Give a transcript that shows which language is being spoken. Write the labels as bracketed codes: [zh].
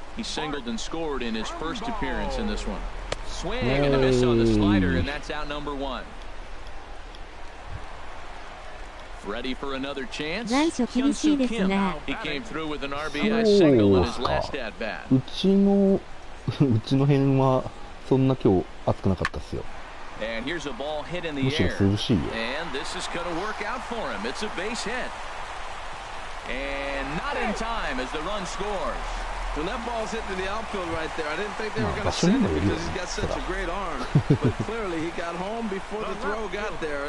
[en] He singled and scored in his first appearance in this one. Swing and a miss on the slider, and that's out number 1. Ready for another chance? Hyun-Soo Kim. He came through with an RBI single in his last at bat. [ja] うちの辺はそんな今日熱くなかったっすよ。 [en] And here's a ball hit in the [ja] むしろ [en] air. [ja] 涼しいよ。 [en] And this is going to work out for him. It's a base hit. And not in time as the run scores. When that ball's hit to the outfield right there, I didn't think they were going to send it because he's got such a great arm. But clearly he got home before the throw got there.